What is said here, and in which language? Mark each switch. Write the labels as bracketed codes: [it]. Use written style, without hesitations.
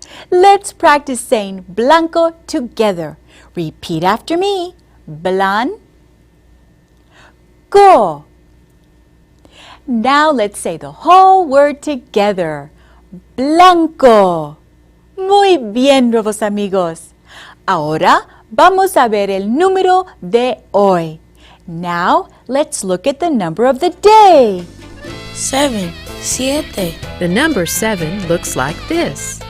[en] Let's practice saying blanco together. Repeat after me. Blanco. Now let's say the whole word together. [es] Blanco. Muy bien, nuevos amigos. Ahora vamos a ver el número de hoy. [en] Now let's look at the number of the day. 7, 7. The number 7 looks like this.